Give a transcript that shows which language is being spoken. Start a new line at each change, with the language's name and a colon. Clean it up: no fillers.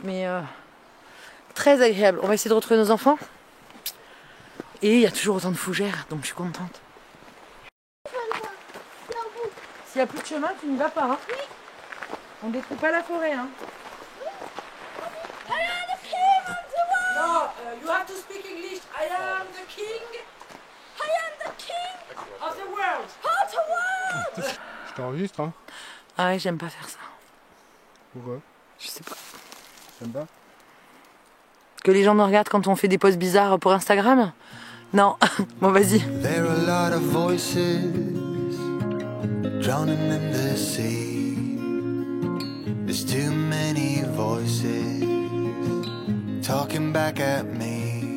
French: Mais très agréable. On va essayer de retrouver nos enfants. Et il y a toujours autant de fougères, donc je suis contente. S'il n'y a plus de chemin, tu n'y vas pas. Hein. Oui. On ne détruit pas la forêt. Hein.
English: No, you have to speak English. I am the king. I am the king Of the world. of the world.
French: Je t'enregistre, hein. Ah ouais, j'aime pas faire ça. Pourquoi? Je sais pas. J'aime pas. Que les gens me regardent quand on fait des posts bizarres pour Instagram? Non. Bon, vas-y.
English: There are a lot of voices drowning in the sea. There's too many voices talking back at me.